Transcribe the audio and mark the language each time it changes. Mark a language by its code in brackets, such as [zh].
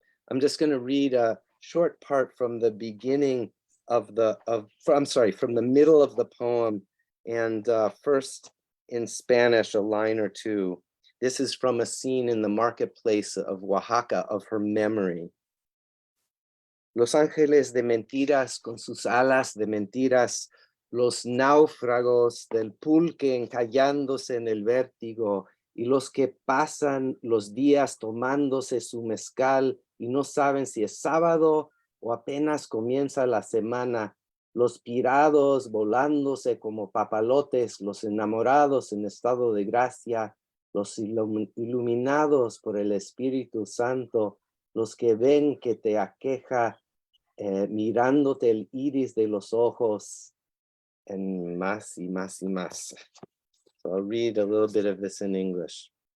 [en] I'm just going to read a short part from the beginning of from the middle of the poem, and first in Spanish, a line or two. This is from a scene in the marketplace of Oaxaca, of her memory. [es] Los ángeles de mentiras con sus alas de mentiras, los náufragos del pulque encallándose en el vértigo, y los que pasan los días tomándose su mezcal y no saben si es sábado o apenas comienza la semana, los pirados volándose como papalotes, los enamorados en estado de gracia, los iluminados por el Espíritu Santo, los que ven que te aqueja, mirándote el iris de los ojos, and más y más y más. [en] So I'll read a little bit of this in English.